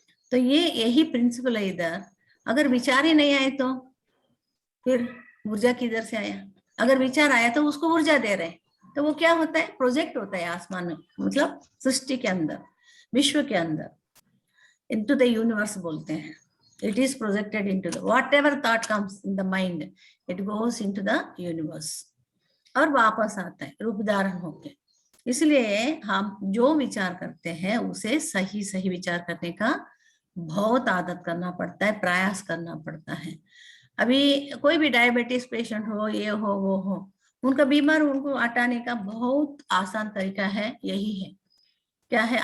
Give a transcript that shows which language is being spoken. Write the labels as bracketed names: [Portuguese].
[Hindi] तो ये यही प्रिंसिपल है इधर. अगर विचार ही नहीं आए तो फिर ऊर्जा किधर से आया? अगर विचार आया तो उसको ऊर्जा दे रहे, तो वो क्या होता है? प्रोजेक्ट होता है आसमान में, मतलब सृष्टि के अंदर, विश्व के अंदर, [English] into the universe [Hindi] बोलते हैं. [English] It is projected into the whatever thought comes in the mind, it goes into the universe [Hindi] और वापस आता है रूप धारण होके. इसलिए हम जो विचार करते हैं उसे सही सही विचार करने का बहुत आदत करना पड़ता है, प्रयास करना पड़ता है. अभी कोई भी डायबिटीज पेशेंट हो, ये हो वो हो, उनका बीमार उनको हटाने का बहुत आसान तरीका है, यही है. क्या है?